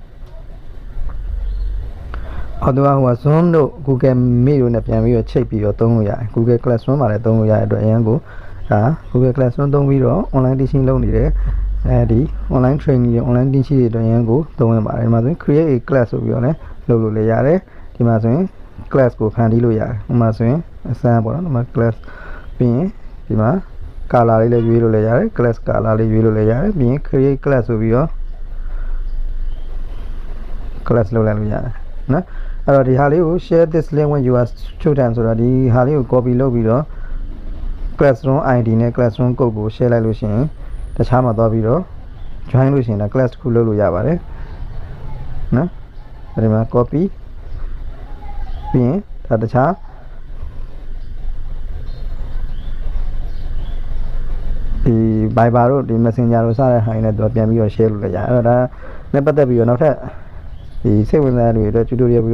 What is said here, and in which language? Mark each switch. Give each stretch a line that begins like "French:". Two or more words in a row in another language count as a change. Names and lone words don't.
Burmese: အော်တော့ဟို Zoom တို့ Google Meet တို့နဲ့ပြန်ပြီးတော့ချိတ်ပြီးတော့သုံးလို့ရတယ် Google Classroom မှာလည်းသုံးလို့ရတဲ့အတွက်အရန်ကိုဒါ Google Classroom သုံးပြီးတော့
English: online teaching
Burmese: လုပ်နေတဲ့ဒီ
English: online training
Burmese: တွေ
English: online teaching
Burmese: တွေအတွက်အရန်ကိုသုံးရပါတယ်ဒီမှာဆိုရင်
English: create a class
Burmese: ဆိုပြီးတော့လည်းလုပ်လို့လည်းရတယ်ဒီမှာဆိုရင် class ကိုဖန်တီးလို့ရတယ်ဒီမှာဆိုရင်အစမ်းပေါ့နော်ဒီမှာ class ပြီးရင်ဒီမှာ color လေးလည်းရွေးလို့လည်းရတယ်
English: class color
Burmese: လေးရွေးလို့လည်းရတယ်ပြီးရင်
English: create class
Burmese: ဆိုပြီးတော့ class လုပ်လိုက်လို့ရတယ်နော်အဲ့တော့ဒီဟာလေးကို
English: share this link when you are student
Burmese: ဆိုတော့ဒီဟာလေးကို copy လုပ်ပြီးတော့
English: classroom ID
Burmese: နဲ့
English: classroom code
Burmese: ကို share လိုက်လို့ရှိရင်တခြားမှာသွားပြီးတော့ join လို့ရှိရင်ဒါ class တစ်ခုလုပ်လို့ရပါတယ်နော်အဲ့ဒီမှာ copy ပြီးရင်ဒါတခြား ဒီ Viber တို့ဒီ Messenger တို့စတဲ့ဟာတွေနဲ့တော့ပြန်ပြီးတော့ share လုပ်လိုက်ရအဲ့တော့ဒါနဲ့ပတ်သက်ပြီးတော့နောက်ထပ်ဒီစိတ်ဝင်စားတဲ့လူတွေအတွက်
English: tutorial video